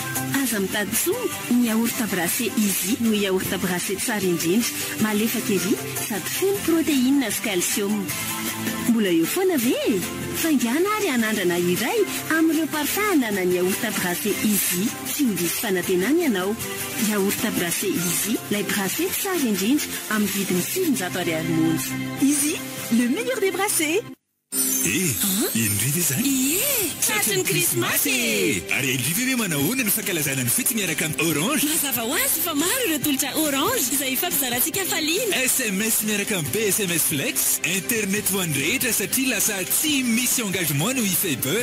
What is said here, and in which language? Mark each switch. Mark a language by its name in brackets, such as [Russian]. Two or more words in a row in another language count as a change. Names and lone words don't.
[Malagasy] aza mitady soa ny yaourta brasé izy no yaourta brasé tsara indrindra malefaka ery sady feno protéine sy calcium mbola eo foana ve faingana ary anandrana iray amin'ireo partahana na ny yaourta brassé izy sy ho diso fanantenana ianao. Yaourta brassé izy, lay brassé tsara indrindra amin'ny vidiny 700 ariary monja. Izy, [French] le meilleur des brassés. [Malagasy] Indrive zany tratrin'ny krismasy ary indrive manahoana ny fankalazana ny fety miaraka amin'ny Orange. Mazava ho azy fa maro ireo tolotra Orange izay ifampizarantsika faliana. SMS miaraka amin'ny BSMS Flex, internet ho an'ny rehetra satria lasa tsy misy engagement no e-fiber.